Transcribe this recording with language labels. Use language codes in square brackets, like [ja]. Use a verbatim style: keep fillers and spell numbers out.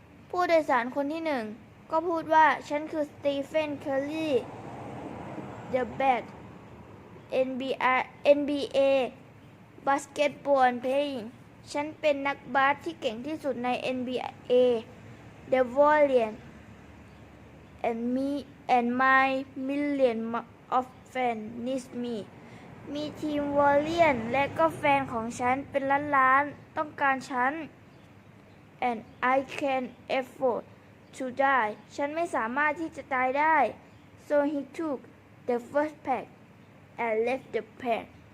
[th] ผู้โดยสารคนที่หนึ่งก็พูดว่าฉันคือ Stephen Curry, [en] the best [th] เอ็น บี เอ [en] basketball player. [th] ฉันเป็นนักบาสที่เก่งที่สุดใน N B A. [en] The warrior and me and my million of fans needs me. [th] มีทีมวอลเลียนและก็แฟนของฉันเป็นล้านล้านต้องการฉัน [en] and I can't afford to die. [th] ฉันไม่สามารถที่จะตายได้ [en] so he took the first pack and left the plane.